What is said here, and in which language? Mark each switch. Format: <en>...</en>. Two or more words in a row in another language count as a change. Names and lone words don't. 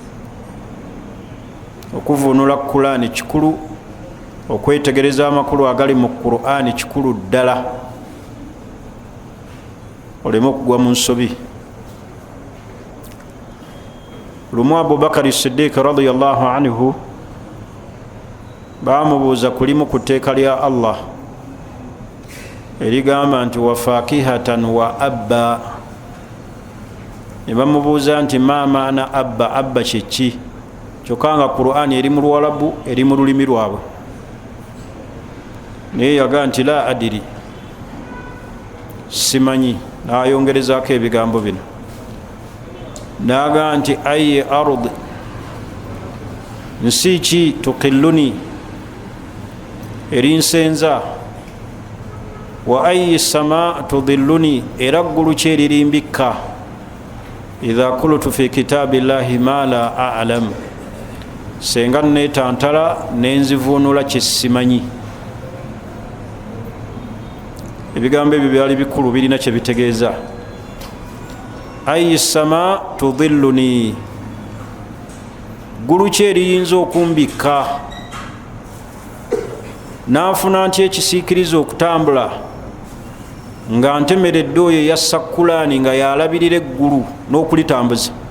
<lg>Okuvunula Qur'ani kikulu, okwetegereza amakulu agali mu Qur'ani kikulu ddala, oleme okugwa mu nsobi. Lumu Abubakari Siddiq radiyallahu anhu bamubuuza kulimu ku tteeka lya Allah erigamba nti</lg> <ar>wa fakihatan wa abba.</ar> <lg>Ne bamubuuza nti ma maana abba, abba kyeki? Kyokka nga Qur'ani eri mu Luwarabu, eri mu lulimi lwabwe. Naye yagaa nti</lg> <ar>la adiri,</ar> <lg>simanyi. N'ayongerezaako ebigambo bino, n'agaa nti</lg> <ar>ayi ardi,</ar> <lg>nsi ki, tuqilluni, erinsenza,</lg> <ar>wa ayi sama tudilluni,</ar> <lg>era ggulu ki eririmbikka,</lg> <ar>idha qultu fi kitabillahi ma la a'lam,</ar> <lg>senga neetantala nenzivunula kyesimanyi. Ebigambo ebyo byali bikulu, birina kye bitegeeza.</lg> <ar>Ayi sama tudilluni,</ar> <lg>ggulu ki eriyinza okumbikka, naafuna nti ekisiikiriza okutambula nga ntemeredde oyo yassa Qur'ani nga yalabirira eggulu n'okulitambuza.</lg>